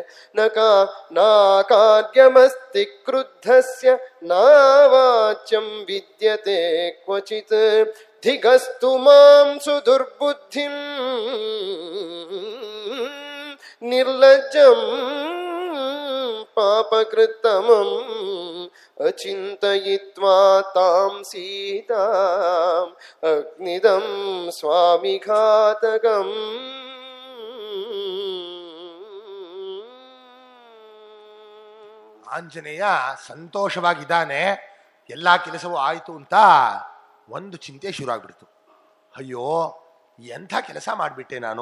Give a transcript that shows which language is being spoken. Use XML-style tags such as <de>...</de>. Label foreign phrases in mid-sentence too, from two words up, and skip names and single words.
<sa>नाकार्यमस्ति क्रुद्धस्य नावाच्यं विद्यते क्वचित् धिगस्तु मां सुदुर्बुद्धिं निर्लज्जं पापकृत्तमम् अचिन्तयित्वा तां सीताम् अग्निदं स्वामिघातकम्.</sa> <kn>ಆಂಜನೇಯ ಸಂತೋಷವಾಗಿದ್ದಾನೆ. ಎಲ್ಲ ಕೆಲಸವೂ ಆಯಿತು ಅಂತ ಒಂದು ಚಿಂತೆ ಶುರು ಆಗ್ಬಿಡ್ತು. ಅಯ್ಯೋ, ಎಂಥ ಕೆಲಸ ಮಾಡಿಬಿಟ್ಟೆ ನಾನು.</kn>